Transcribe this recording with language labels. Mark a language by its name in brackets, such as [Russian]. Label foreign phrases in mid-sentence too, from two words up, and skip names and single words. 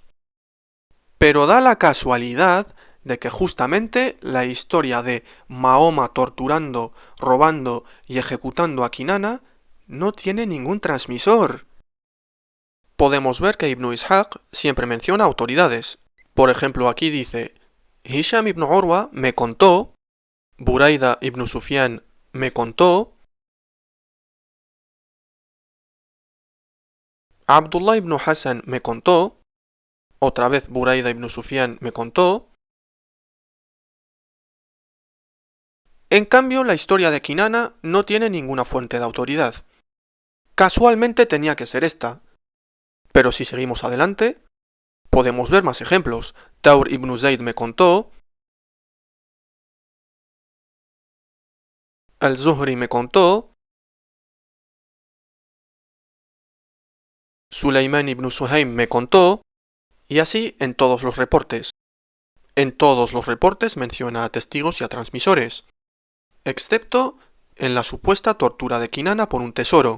[Spanish] Pero da la casualidad de que justamente la historia de Mahoma torturando, robando y ejecutando a Kinana no tiene ningún transmisor. Podemos ver que Ibn Ishaq siempre menciona autoridades. Por ejemplo, aquí dice: Hisham ibn Urwa me contó, Buraida ibn Sufyan me contó, Abdullah ibn Hassan me contó, otra vez Buraida ibn Sufyan me contó. En cambio, la historia de Kinana no tiene ninguna fuente de autoridad. Casualmente tenía que ser esta. Pero si seguimos adelante, podemos ver más ejemplos. Taur ibn Zayd me contó, Al-Zuhri me contó, Sulayman ibn Suhaym me contó, y así en todos los reportes. En todos los reportes menciona a testigos y a transmisores, excepto en la supuesta tortura de Kinana por un tesoro.